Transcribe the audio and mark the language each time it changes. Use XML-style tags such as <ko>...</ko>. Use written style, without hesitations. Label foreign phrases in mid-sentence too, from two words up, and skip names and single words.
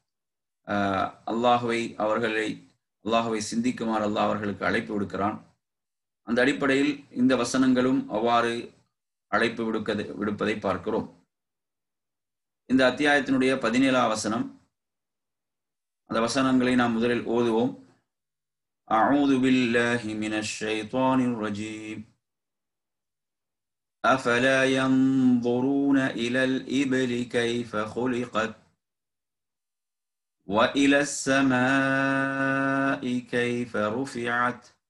<ta>அல்லாஹுவை சிந்திக்குமாறு அல்லாஹ் அவர்களுக்கு அழைப்பு விடுக்கிறான். அந்த அடிப்படையில் இந்த வசனங்களும் அவ்வாறு அழைப்பு விடுப்பதை பார்க்கிறோம். இந்த அத்தியாயத்தினுடைய 17வது வசனம், அந்த வசனங்களை நாம் முதலில் ஓதுவோம்.</ta> <ar>أعوذ بالله من الشيطان الرجيم أفلا ينظرون إلى الإبل كيف خلقت وإلى السماء كيف رفعت</ar>